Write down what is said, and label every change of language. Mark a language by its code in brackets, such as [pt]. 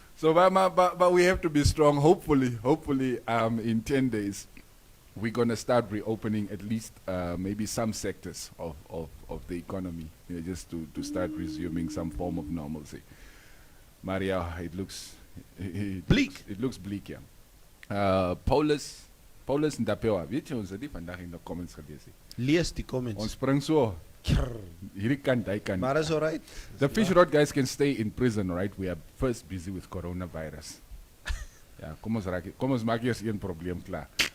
[en] So, but we have to be strong. Hopefully, in 10 days, we're going to start reopening at least maybe some sectors of the economy, you know, just to start resuming some form of normalcy. Maria, it looks Bleak. It looks bleak, yeah. [af] Paulus Ndapewa, weet jy ons het die vandag in die comments gelees nie. Lees die comments. Ons spring so hierdie kant, hy kant. Maar is alright. [en] The fish rod guys can stay in prison, right? We are first busy with coronavirus. [af] Ja, kom ons maak eers een probleem klaar.